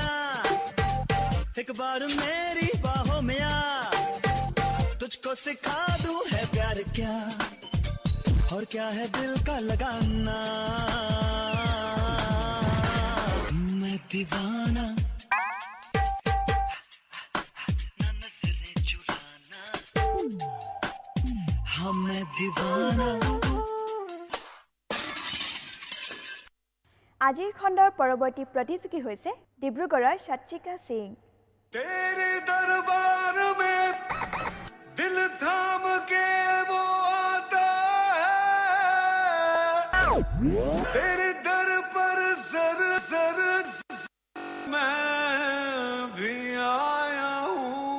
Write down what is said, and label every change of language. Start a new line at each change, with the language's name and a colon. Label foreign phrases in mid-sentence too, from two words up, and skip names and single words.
Hindi: एक बार मेरी बाहों में आ, तुझको सिखा दूं है प्यार क्या और क्या है दिल का लगाना। मैं दीवाना, ना नजरें चुराना, हाँ मैं दीवाना।
Assamese: আজিৰ খণ্ডৰ পৰৱৰ্তী প্ৰতিযোগী হৈছে ডিব্ৰুগড়ৰ সাত্বিকা সিং।
Hindi: तेरे दरबार में दिल थाम के वो आता है, तेरे दर पर सर सर मैं भी आया हूँ।